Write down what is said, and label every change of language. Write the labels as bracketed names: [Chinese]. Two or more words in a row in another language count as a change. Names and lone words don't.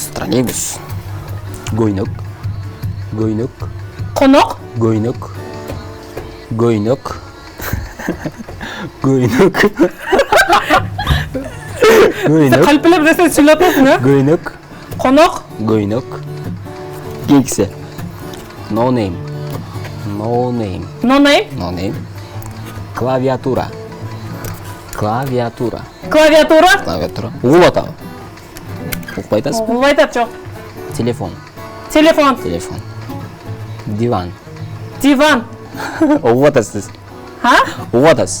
[Kyrgyz] Троллейбус. Гойнок. Гойнок. Конок. Гойнок. Гойнок. Гойнок. Гойнок. Калпилеп нерсе сүйлөп атасың, э? Гойнок. Конок. Гойнок. Кексе. [English] No name. No name. No name. No name. [Kyrgyz] Клавиатура. Клавиатура. Клавиатура. Клавиатура. Угуп атабы? Укпай атасызбы? Угулбай атат, жок. Телефон. Телефон. Телефон. Диван. Диван. Угуп атасыз. Угуп атасыз.